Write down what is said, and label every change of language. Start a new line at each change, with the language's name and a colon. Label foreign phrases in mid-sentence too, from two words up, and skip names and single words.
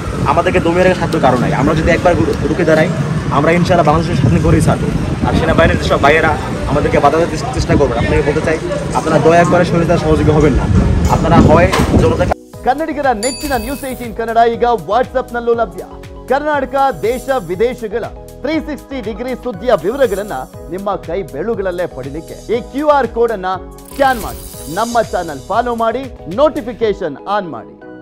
Bangla: আমাদেরকে দমিয়ে রাখার সাধ্য কারণ নাই। আমরা যদি একবার রুখে দাঁড়াই, আমরা ইনশাআল্লাহ বাংলাদেশের স্বাধীন করেই ছাড়বো। আর সেনাবাহিনীর যেসব ভাইয়েরা আমাদেরকে বাধা দিতে চেষ্টা করবেন, আপনাকে বলতে চাই, আপনারা দয়া করে শরীরতার সহযোগী হবেন না। আপনারা হয় জনতা
Kannada: ಕನ್ನಡಿಗರ ನೆಚ್ಚಿನ ನ್ಯೂಸ್ 18 ಕನ್ನಡ ಈಗ ವಾಟ್ಸ್ಆಪ್ನಲ್ಲೂ ಲಭ್ಯ. ಕರ್ನಾಟಕ ದೇಶ ವಿದೇಶಗಳ 360 ಡಿಗ್ರಿ ಸುದ್ದಿಯ ವಿವರಗಳನ್ನ ನಿಮ್ಮ ಕೈ ಬೆರಳುಗಳಲ್ಲೇ ಪಡಿಲಿಕ್ಕೆ ಈ
English: QR code
Kannada: ಅನ್ನ ಸ್ಕ್ಯಾನ್ ಮಾಡಿ, ನಮ್ಮ
English: channel follow
Kannada: ಮಾಡಿ,
English: notification on
Kannada: ಮಾಡಿ.